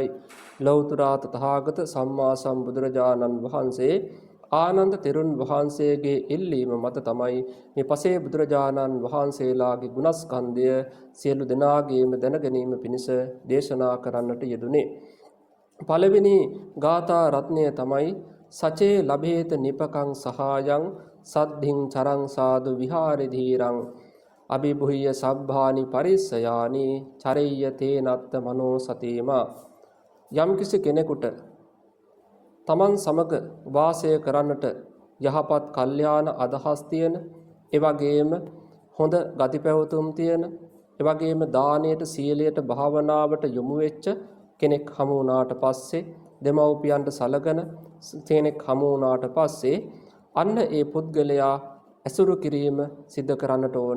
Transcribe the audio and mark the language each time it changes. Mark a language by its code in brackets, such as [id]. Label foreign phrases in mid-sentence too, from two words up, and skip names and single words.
[si] ලෞතර තථාගත සම්මා සම්බුදුරජාණන් වහන්සේ ආනන්ද තෙරුන් වහන්සේගේ ඉල්ලීම මත තමයි මේ පසේ බුදුරජාණන් වහන්සේලාගේ ගුණස්කන්ධය සියලු දෙනාගේම දැනගැනීම පිණිස දේශනා කරන්නට යෙදුනේ. පළවෙනි ගාථා රත්නය තමයි [pi] සචේ ලබේත නිපකං සහායං සද්ධින් චරං සාදු විහාරි ධීරං අභිභුය්‍ය සබ්බානි පරිස්සයානි චරෙය්‍යතේ නත්ත මනෝ සතිමා. [si] යම්කිසි කෙනෙකුට තමන් සමග වාසය කරන්නට යහපත් කල්යාණ අදහස් තියෙන, එවැගේම හොඳ ගති පැවතුම් තියෙන, එවැගේම දානයට සීලයට භාවනාවට යොමු වෙච්ච කෙනෙක් හමු වුණාට පස්සේ, දෙමව්පියන්ට සලකන කෙනෙක් හමු වුණාට පස්සේ අන්න ඒ පුද්ගලයා ඇසුරු කිරීම සිද්ධ කරන්නට ඕන.